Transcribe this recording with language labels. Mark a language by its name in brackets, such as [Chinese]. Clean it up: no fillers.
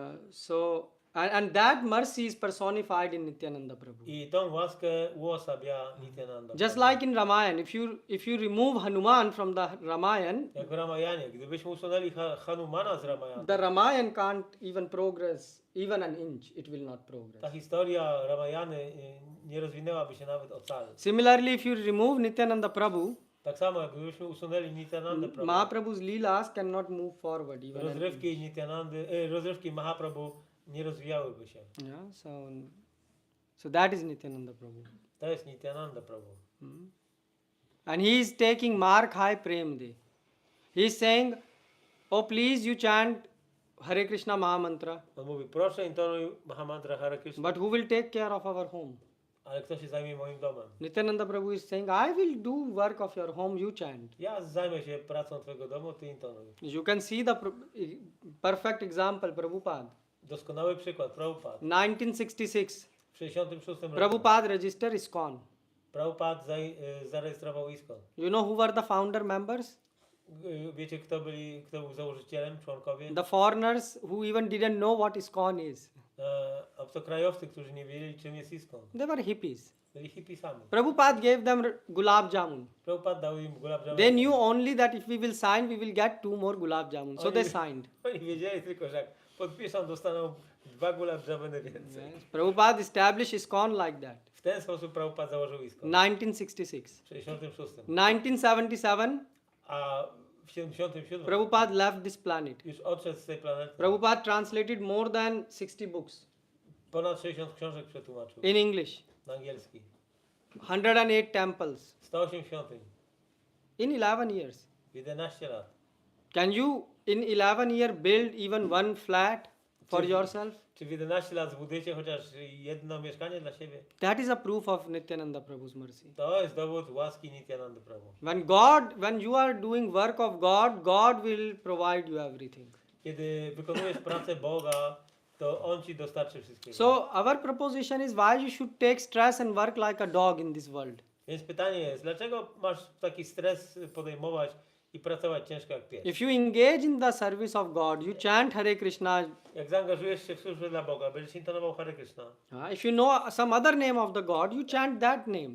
[English] So and that mercy is personified in Nityananda Prabhu. [Polish] I tą łaskę uosabia Nityananda. [English] Just [Polish] Prabhu. [English] like in Ramayana, if you remove Hanuman from the Ramayan, [Polish] Jak w Ramayanie, gdybyśmy usunęli Hanumana z Ramayana, [English] the Ramayan can't even progress even an inch. It will not [Polish] ta [English] progress. [Polish] historia Ramayany nie rozwinęłaby się nawet ocal. [English] Similarly, if you remove Nityananda Prabhu, [Polish] Tak samo jak gdybyśmy usunęli Nityananda Prabhu, [English] Mahaprabhu's leelas cannot move forward even an inch. [Polish] rozrywki Mahaprabhu nie rozwijałyby się. [English] Yeah, so that is Nityananda Prabhu. [Polish] To jest Nityananda Prabhu. [English] And he is taking Mark High Premde. He is saying, oh please you chant Hare Krishna Mahamantra, [Polish] On mówi, proszę intonuj Mahamantra Hare Krishna, [English] but who will take care of our home? [Polish] ale kto się zajmie moim domem? [English] Nityananda Prabhu is saying, I will do work of your home, you chant. [Polish] Ja zajmę się pracą twojego domu, ty intonuj. [English] You can see the perfect example, Prabhupada. [Polish] Doskonały przykład, Prabhupada. [English] 1966, [Polish] W 66 roku [English] Prabhupada registered ISKCON. [Polish] Prabhupada zarejestrował ISKCON. [English] You know who were the founder members? [Polish] Wiecie, kto był założycielem, członkowie? [English] The foreigners who even didn't know what ISKCON is. [Polish] Obcokrajowcy, którzy nie wiedzieli, czym jest ISKCON. [English] They were hippies. [Polish] Byli hippisami. [English] Prabhupada gave them gulab jamun. [Polish] Prabhupada dał im gulab jamun. [English] They knew only that if we will sign, we will get 2 more gulab jamun. So they signed. [Polish] Oni wiedzieli tylko, że jak podpiszą, dostaną 2 gulab jamuny więcej. [English] Prabhupada established ISKCON like that. [Polish] W ten sposób Prabhupada założył ISKCON. [English] 1966. [Polish] W 66. [English] 1977, [Polish] A w 77 [English] Prabhupada left this planet. [Polish] już odszedł z tej planety. [English] Prabhupada translated more than 60 books [Polish] Ponad 60 książek przetłumaczył [English] in English, [Polish] na angielski. [English] 108 temples [Polish] 108 świątyń [English] in 11 years. [Polish] w 11 lat. [English] Can you in 11 years build even one flat for [Polish] Czy- [English] yourself? [Polish] Czy w 11 lat zbudujecie chociaż jedno mieszkanie dla siebie? [English] That is a proof of Nityananda Prabhu's mercy. [Polish] To jest dowód łaski Nityanandy Prabhu. [English] When you are doing work of God, God will provide you everything. [Polish] Kiedy wykonujesz pracę Boga, to On ci dostarczy wszystkiego. [English] So our proposition is why you should take stress and work like a dog in this world. [Polish] Więc pytanie jest, dlaczego masz taki stres podejmować i pracować ciężko jak pies? [English] If you engage in the service of God, you chant Hare Krishna. [Polish] Jak zaangażujesz się w służbę dla Boga, będziesz intonował Hare Krishna. [English] If you know some other name of the God, you chant that name.